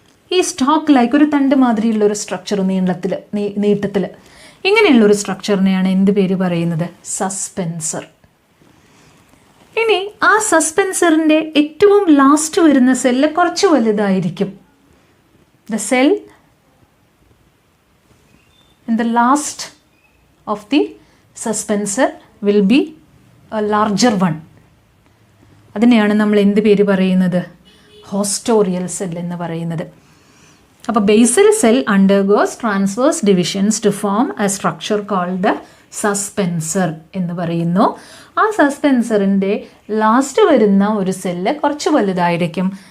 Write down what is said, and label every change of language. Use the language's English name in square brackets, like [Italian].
[Malayalam] ഈ stock like ഒരു തണ്ട് മാതിരിയുള്ളൊരു സ്ട്രക്ചർ നീട്ടത്തിൽ ഇങ്ങനെയുള്ളൊരു സ്ട്രക്ചറിനെയാണ് എന്ത് പേര് പറയുന്നത്? സസ്പെൻസർ. ഇനി ആ സസ്പെൻസറിൻ്റെ ഏറ്റവും ലാസ്റ്റ് വരുന്ന സെല്ല് കുറച്ച് വലുതായിരിക്കും. [English] The cell in the last of the suspensor will be a larger one. [Malayalam] അതിനെയാണ് നമ്മൾ എന്ത് പേര് പറയുന്നത്? ഹോസ്റ്റോറിയൽ സെൽ എന്ന് പറയുന്നത്. [English] അപ്പോൾ basal cell undergoes transverse divisions to form a structure called suspensor [Malayalam] എന്ന് പറയുന്നു. ആ സസ്പെൻസറിൻ്റെ ലാസ്റ്റ് വരുന്ന ഒരു സെല്ല് കുറച്ച് വലുതായിരിക്കും.